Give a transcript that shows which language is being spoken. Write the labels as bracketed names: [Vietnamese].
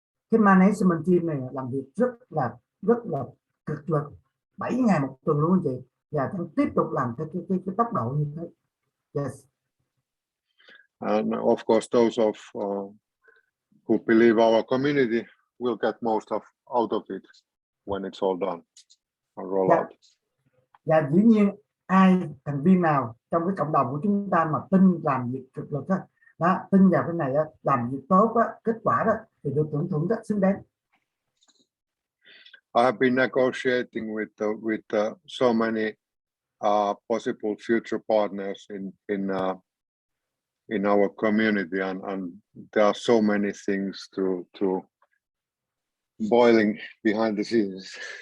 [Vietnamese] Cái management team này làm việc rất là cực lực, 7 ngày một tuần luôn anh chị, và tiếp tục làm theo cái tốc độ như thế. [English] Yes. And of course those who believe our community will get most out of it when it's all done and roll out. [Vietnamese] Và dĩ nhiên ai thành viên nào trong cái cộng đồng của chúng ta mà tin làm việc cực lực đó, tin vào cái này làm việc tốt đó, kết quả đó thì được tưởng thưởng rất xứng đáng. [English] I have been negotiating with so many possible future partners in our community, and there are so many things to boiling behind the scenes.